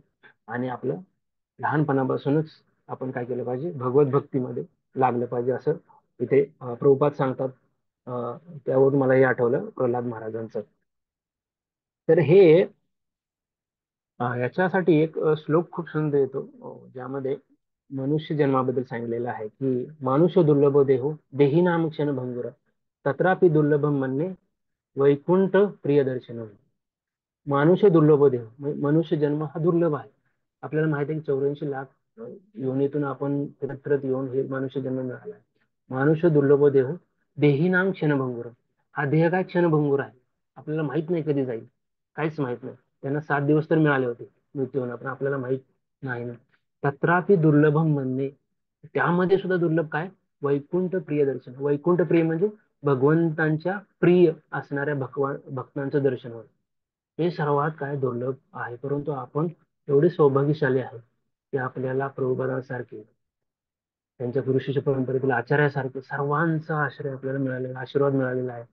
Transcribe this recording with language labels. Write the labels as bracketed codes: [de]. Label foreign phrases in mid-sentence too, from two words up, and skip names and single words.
[mr] आणि आपलं लहानपणापासूनच आपण काय केलं पाहिजे, भगवत भक्तीमध्ये लागलं पाहिजे असं इथे प्रभुपाद सांगतात. त्यावरून मला हे आठवलं प्रल्हाद महाराजांचं. तर हे याच्यासाठी एक श्लोक खूप सुंदर येतो, ज्यामध्ये मनुष्य जन्माबद्दल सांगितलेलं आहे की [sa] मानुष दुर्लभ देहो देही नाम क्षण भंगुर तत्रापि दुर्लभम म्हणणे वैकुंठ प्रियदर्शन. मानुष दुर्लभ देह [mr] म्हणजे मनुष्य जन्म हा दुर्लभ आहे. आपल्याला माहिती आहे की 84 लाख योनीतून आपण फिरत फिरत येऊन हे मनुष्य जन्म मिळाला आहे. [sa] मानुष दुर्लभ देह देही नाम क्षणभंगुर. [mr] हा देह काय क्षणभंगुर आहे, आपल्याला माहित नाही कधी जाईल, काहीच माहित नाही. त्यांना 7 दिवस तर मिळाले होते मृत्यू होणार, पण आपल्याला माहित नाही ना. [sa] तत्रापि दुर्लभम म्हणणे, [mr] त्यामध्ये सुद्धा दुर्लभ काय, [sa] वैकुंठ प्रिय दर्शन. [mr] वैकुंठ प्रिय म्हणजे भगवंतांच्या प्रिय असणाऱ्या भक्तांचं दर्शन होय. हे सर्वात काय दुर्लभ आहे. परंतु आपण एवढे सौभाग्यशाली आहे की आपल्याला प्रभुपादांसारखे, त्यांच्या गुरुशिष्य परंपरेतील आचार्यासारखे सर्वांचा आश्रय आपल्याला मिळालेला, आशीर्वाद मिळालेला आहे.